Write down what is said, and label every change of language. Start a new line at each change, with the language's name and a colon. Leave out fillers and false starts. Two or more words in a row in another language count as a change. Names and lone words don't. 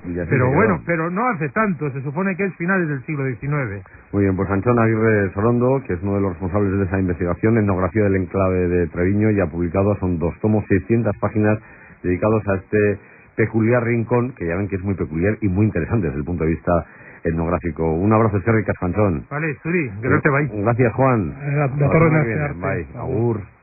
Spanish: Pero bueno, pero no hace tanto, se supone que es finales del siglo XIX. Muy bien, pues Antón Aguirre Sorondo, que es uno de los responsables de esa investigación, Etnografía del Enclave de Treviño, ya publicado, son 2 tomos, 600 páginas dedicados a este peculiar rincón, que ya ven que es muy peculiar y muy interesante desde el punto de vista etnográfico. Un abrazo,
Basque: eskerrik asko, Antxon. Vale, Zuri, gero te bai.
Spanish: Gracias, Juan.
Basque: Datorren Bye. Agur.